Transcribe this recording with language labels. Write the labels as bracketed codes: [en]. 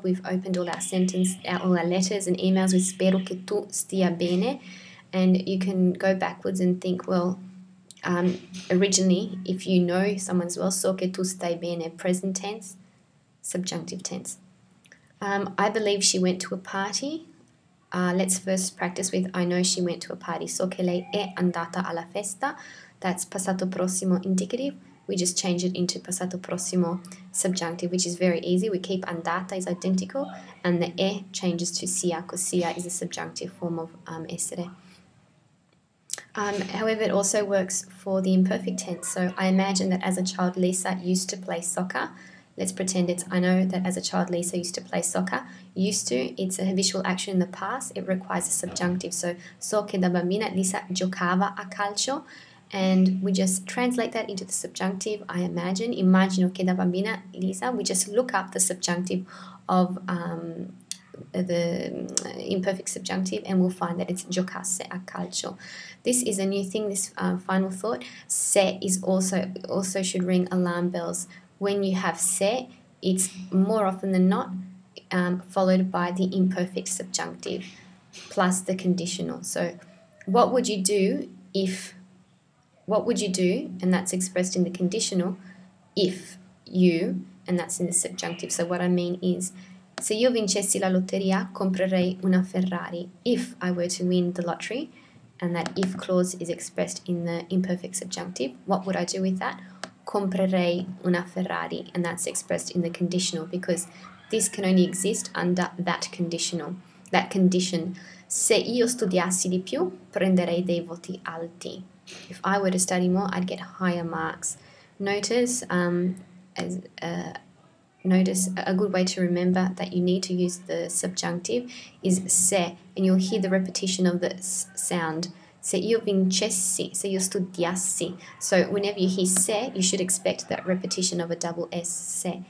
[en] We've opened all our letters and emails with [it] spero che tu stia bene, [en] and you can go backwards and think, well, originally, if you know someone's well, [it] so che tu stai bene, [en] present tense, subjunctive tense. I believe she went to a party. Let's first practice with I know she went to a party. [it] So che lei è andata alla festa. [en] That's passato prossimo indicative. We just change it into passato prossimo subjunctive, which is very easy. We keep andata is identical, and the e changes to sia, because sia is a subjunctive form of essere. However, it also works for the imperfect tense. So I imagine that as a child, Lisa used to play soccer. Let's pretend I know that as a child Lisa used to play soccer. Used to, it's a habitual action in the past. It requires a subjunctive. [it] So, so che da bambina Lisa giocava a calcio. [en] And we just translate that into the subjunctive. I imagine. [it] Immagino che da bambina Lisa. [en] We just look up the subjunctive of the imperfect subjunctive, and we'll find that it's [it] giocasse a calcio. [en] This is a new thing, this final thought. Se is also should ring alarm bells. When you have se, it's more often than not followed by the imperfect subjunctive plus the conditional. So what would you do, and that's expressed in the conditional, if you, and that's in the subjunctive. So what I mean is, [it] se io vincessi la lotteria, comprerei una Ferrari. [en] If I were to win the lottery, and that if clause is expressed in the imperfect subjunctive, what would I do with that? [it] Comprerei una Ferrari, [en] and that's expressed in the conditional, because this can only exist under that condition. [it] Se io studiassi di più, prenderei dei voti alti. [en] If I were to study more, I'd get higher marks. Notice a good way to remember that you need to use the subjunctive is se, and you'll hear the repetition of the sound. [it] Se io vincessi, se io studiassi. [en] So whenever you hear se, you should expect that repetition of a double S, se.